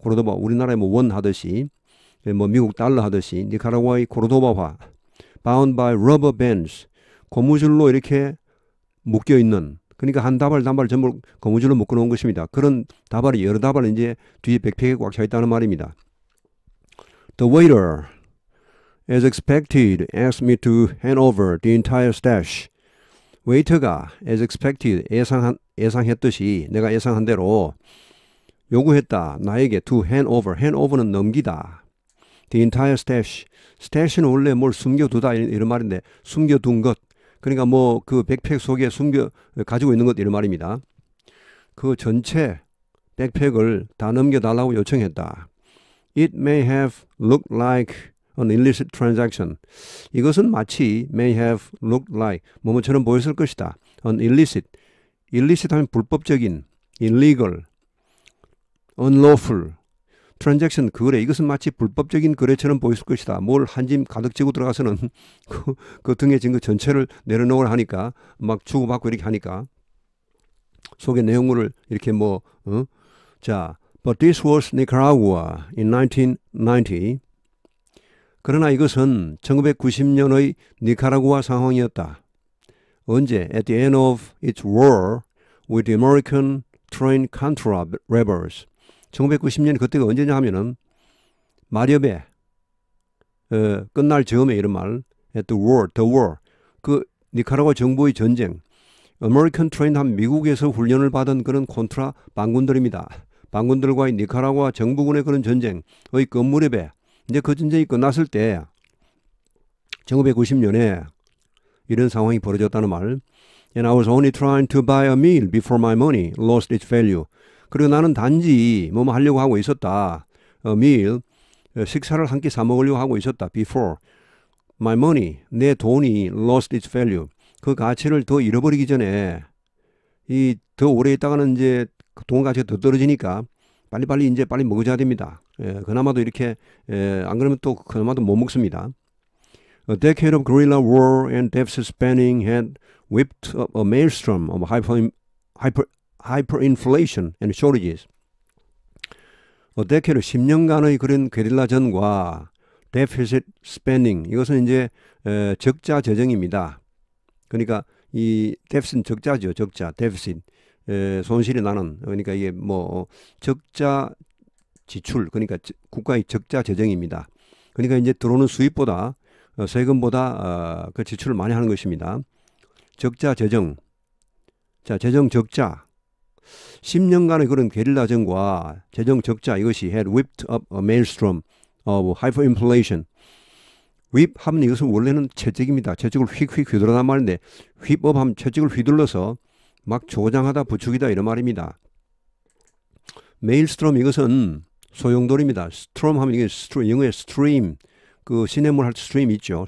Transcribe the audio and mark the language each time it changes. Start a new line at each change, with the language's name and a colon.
Korean: 코르도바, 우리나라에 뭐 원 하듯이, 뭐 미국 달러 하듯이 니카라구아의 코르도바화,
English: bound by rubber bands,
Korean: 고무줄로 이렇게 묶여 있는, 그러니까 한 다발 전부 고무줄로 묶어 놓은 것입니다. 그런 다발이 여러 다발 이제 뒤에 백팩에 꽉 차 있다는 말입니다.
English: The waiter, as expected, asked me to hand over the entire stash.
Korean: 웨이터가
English: as expected,
Korean: 예상했듯이, 내가 예상한 대로 요구했다. 나에게
English: to hand over. hand over
Korean: 는 넘기다.
English: The entire stash.
Korean: stash는 원래 뭘 숨겨두다 이런 말인데 숨겨둔 것. 그러니까 뭐 그 백팩 속에 가지고 있는 것 이런 말입니다. 그 전체 백팩을 다 넘겨달라고 요청했다.
English: It may have looked like an illicit transaction.
Korean: 이것은 마치
English: may have looked like
Korean: 뭐뭐처럼 보였을 것이다.
English: An illicit.
Korean: illicit 하면 불법적인,
English: illegal, unlawful, transaction
Korean: 거래. 이것은 마치 불법적인 거래처럼 보였을 것이다. 뭘 한 짐 가득 지고 들어가서는 그 등에 진 거 전체를 내려놓으라 하니까 막 주고받고 이렇게 하니까 속에 내용물을 이렇게 자.
English: But this was Nicaragua in 1990.
Korean: 그러나 이것은 1990년의 니카라구아 상황이었다. 언제?
English: At the end of its war with the American trained Contra rebels.
Korean: 1990년 그때가 언제냐 하면은 마렵에 끝날 즈음에 이런 말.
English: At the war.
Korean: 그 니카라구아 정부의 전쟁.
English: American trained
Korean: 한 미국에서 훈련을 받은 그런 콘트라 반군들입니다. 반군들과의 니카라구아 정부군의 그런 전쟁의 끝무렵에 이제 그 전쟁이 끝났을 때 1990년에 이런 상황이 벌어졌다는 말.
English: And I was only trying to buy a meal before my money lost its value.
Korean: 그리고 나는 단지 뭐뭐 하려고 하고 있었다.
English: A meal,
Korean: 식사를 한 끼 사 먹으려고 하고 있었다.
English: Before my money,
Korean: 내 돈이
English: lost its value.
Korean: 그 가치를 더 잃어버리기 전에 더 오래 있다가는 이제 돈 가치가 더 떨어지니까 빨리 먹어줘야 됩니다. 그나마도 이렇게 안 그러면 또 그나마도 못 먹습니다.
English: A decade of guerrilla war and deficit spending had whipped up a maelstrom of hyperinflation and shortages.
Korean: decade 10년간의 그런 게릴라전과
English: deficit spending,
Korean: 이것은 이제 적자 재정입니다. 그러니까 이 deficit은 적자죠. 적자, deficit. 손실이 나는, 그러니까 이게 뭐 적자 지출, 그러니까 국가의 적자 재정입니다. 그러니까 이제 들어오는 수입보다 세금보다 그 지출을 많이 하는 것입니다. 적자 재정. 자, 재정 적자. 10년간의 그런 게릴라전과 재정 적자, 이것이
English: had whipped up a maelstrom of hyperinflation.
Korean: whip 하면 이것은 원래는 채찍입니다. 채찍을 휙휙 휘두르단 말인데,
English: whip up
Korean: 하면 채찍을 휘둘러서 막 조장하다, 부추기다, 이런 말입니다. 메일스트롬, 이것은 소용돌이입니다. 스트롬 하면 이게 영어의 스트림, 그 시냇물 할 때 스트림 있죠.